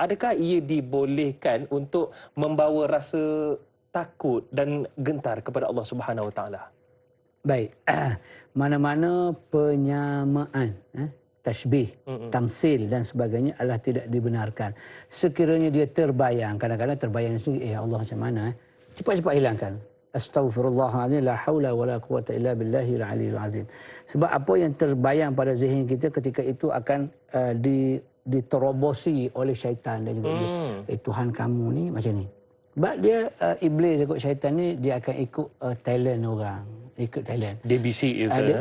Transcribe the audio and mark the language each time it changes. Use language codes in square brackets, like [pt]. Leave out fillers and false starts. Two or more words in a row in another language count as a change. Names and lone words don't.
[ms] Adakah ia dibolehkan untuk membawa rasa takut dan gentar kepada Allah [ar] سبحانه وتعالى? [ms] Baik, mana-mana penyamaan, tasbih, tamsil dan sebagainya adalah tidak dibenarkan. Sekiranya dia terbayang, kadang-kadang terbayang sendiri, ya Allah macam mana? Cepat-cepat hilangkan. Astaghfirullahaladzim, [ar] لا حول ولا قوة إلا بالله العلي العظيم. [ms] Sebab apa yang terbayang pada zihn kita ketika itu akan diterobosi oleh syaitan dan juga dia, Tuhan kamu ni macam ni. Sebab dia iblis ikut syaitan ni, dia akan ikut talent orang, ikut talent. Dia bisik ya, Ustaz.